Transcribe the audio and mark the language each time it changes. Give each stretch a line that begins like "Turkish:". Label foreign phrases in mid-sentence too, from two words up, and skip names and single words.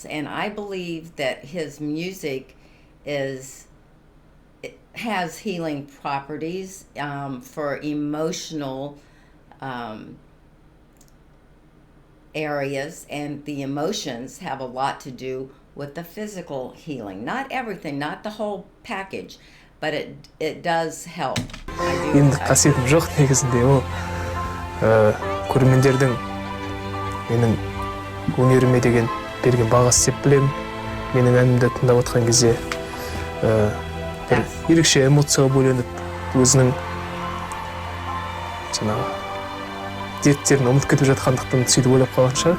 English: And I believe that his music has healing properties for emotional areas, and the emotions have a lot to do with the physical healing. Not everything, not the whole package, but it does help.
Kazakh: Енді қасиетім жоқ негізінде ол көрермендердің менің өнеріме деген берген бағасы деп білемін. Менің әнімді тыңдап отқан кезде бір ерекше эмоцияға бөленіп, өзінің жаңағы дерттерін ұмытып кетіп жатқандықтан сөйтіп ойлап қалған шығар.